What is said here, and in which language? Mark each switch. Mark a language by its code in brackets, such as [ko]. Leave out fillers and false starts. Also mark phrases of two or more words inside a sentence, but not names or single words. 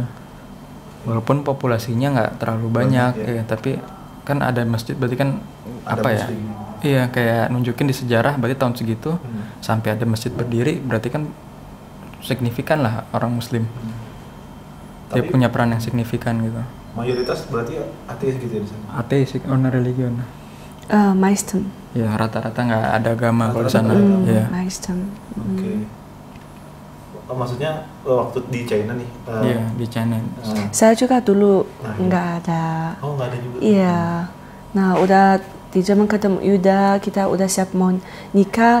[id] Walaupun populasinya nggak terlalu banyak ya, tapi kan ada masjid berarti kan Ada apa ya? Muslim. Iya, kayak nunjukin di sejarah berarti tahun segitu sampai ada masjid berdiri berarti kan signifikan lah orang Muslim. Dia Tapi- punya peran yang signifikan gitu. Mayoritas berarti ateis gitu ya di sana. Ateis, [de] ohne Religion. Meisten. [id] Ya rata-rata nggak ada agama kalau di sana. Ya. Meisten. Oke. Maksudnya waktu di China nih. Iya di China. Saya juga dulu Nah, iya. nggak ada. Oh nggak ada juga. Iya. Nah udah di zaman ketemu Yuda, kita udah siap mau nikah.